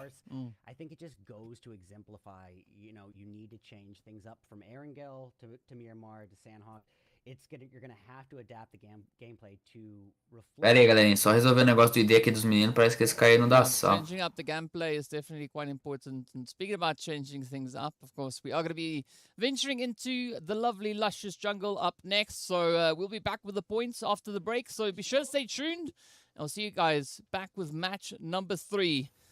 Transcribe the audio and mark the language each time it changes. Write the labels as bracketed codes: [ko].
[en] I think it just goes to exemplify, you know, you need to change things up from Erangel to Miramar to Sandhawk. You're gonna have to adapt the gameplay to reflect. [pt] Pera aí, galerinha, só resolver o negócio do ID aqui dos meninos, parece que eles caíram da sala. [en] Changing up the gameplay is definitely quite important. And speaking about changing things up, of course, we are going to be venturing into the lovely, luscious jungle up next. So we'll be back with the points after the break. So be sure to stay tuned. I'll see you guys back with match number 3.